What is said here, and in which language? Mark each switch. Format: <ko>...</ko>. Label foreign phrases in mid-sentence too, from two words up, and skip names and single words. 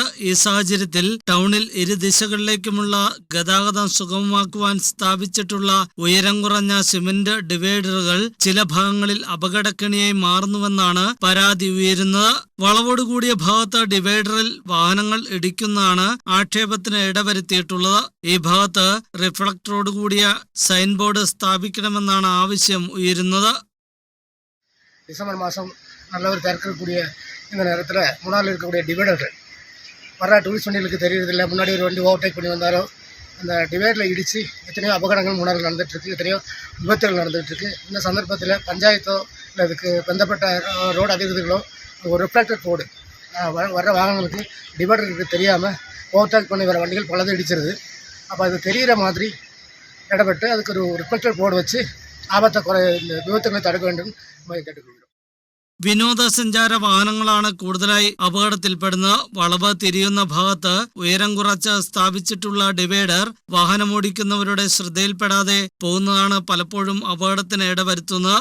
<ml>ഈ സാഹചര്യത്തിൽ ടൗണിൽ ഇരു ദിശകളിലേക്കുമുള്ള ഗതാഗതം സുഗമമാക്കുവാൻ സ്ഥാപിച്ചിട്ടുള്ള ഉയരം കുറഞ്ഞ സിമന്റ് ഡിവൈഡറുകൾ ചില ഭാഗങ്ങളിൽ അപകടക്കെണിയായി മാറുന്നുവെന്നാണ് പരാതി ഉയരുന്നത്. വളവോടുകൂടിയ ഭാഗത്ത് ഡിവൈഡറിൽ വാഹനങ്ങൾ ഇടിക്കുന്നതാണ് ആക്ഷേപത്തിന് ഇടവരുത്തിയിട്ടുള്ളത്. ഈ ഭാഗത്ത് റിഫ്ലക്ടറോടുകൂടിയ</ml> <en>sign board</en> <ml>സ്ഥാപിക്കണമെന്നാണ് ആവശ്യം ഉയരുന്നത്.</ml> <ta>டிசம்பர் மாதம் நல்ல ஒரு திறக்கக்கூடிய இந்த நேரத்தில் முன்னாள் இருக்கக்கூடிய டிவைடர்கள் வர டூரிஸ்ட் வண்டிகளுக்கு தெரியறதில்லை. முன்னாடி ஒரு வண்டி ஓவர்டேக் பண்ணி வந்தாலும் அந்த டிவைடரில் இடித்து எத்தனையோ அபகடங்கள் முன்னாள் நடந்துகிட்ருக்கு, எத்தனையோ விபத்துகள் நடந்துகிட்ருக்கு. இந்த சந்தர்ப்பத்தில் பஞ்சாயத்தோ இல்லை இதுக்கு பந்தப்பட்ட ரோடு அதிகாரிகளோ ஒரு</ta> <en>reflector board</en> <ta>வர்ற வாகனங்களுக்கு டிவைடருக்கு தெரியாமல் ஓவர்டேக் பண்ணி வர வண்டிகள் பலதும் இடிச்சிருது. அப்போ அது தெரிகிற மாதிரி இடப்பட்டு அதுக்கு ஒரு</ta> <en>reflector board</en> <ta>வச்சு</ta> <ml>ആപത്തെ കുറേ വിപത്തുകളെ തടയാൻ വേണ്ടി കേട്ടിട്ടുണ്ട്. വിനോദസഞ്ചാര വാഹനങ്ങളാണ് കൂടുതലായി അപകടത്തിൽപ്പെടുന്നത്. വളവ് തിരിയുന്ന ഭാഗത്ത് ഉയരം കുറച്ച് സ്ഥാപിച്ചിട്ടുള്ള ഡിവൈഡർ വാഹനമോടിക്കുന്നവരുടെ ശ്രദ്ധയിൽപ്പെടാതെ പോകുന്നതാണ് പലപ്പോഴും അപകടത്തിന് ഇടവരുത്തുന്നത്.</ml>